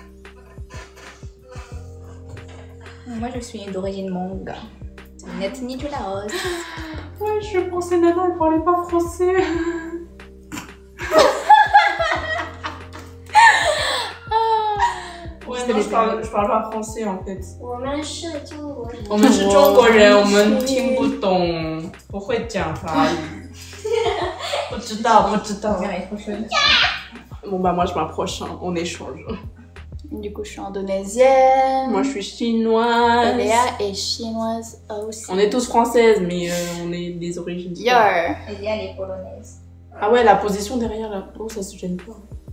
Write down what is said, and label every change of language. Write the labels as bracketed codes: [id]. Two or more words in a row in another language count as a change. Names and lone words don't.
[fr] Moi, je suis d'origine mong. C'est une ethnie du Laos. Ouais, je pensais Nana, elle parlait pas français. Ouais, non, je parle pas français en fait. [zh] 我们是中国人。我们是中国人，我们听不懂，不会讲法语。不知道。 [fr] est trop chaude. Bon bah moi je m'approche, hein. On échange. Du coup, je suis indonésienne. Moi je suis chinoise. Léa est chinoise aussi. On est tous françaises mais on est des origines différentes. Yor. Elia, elle est polonaise. Ah ouais, la position derrière la peau, ça se gêne pas.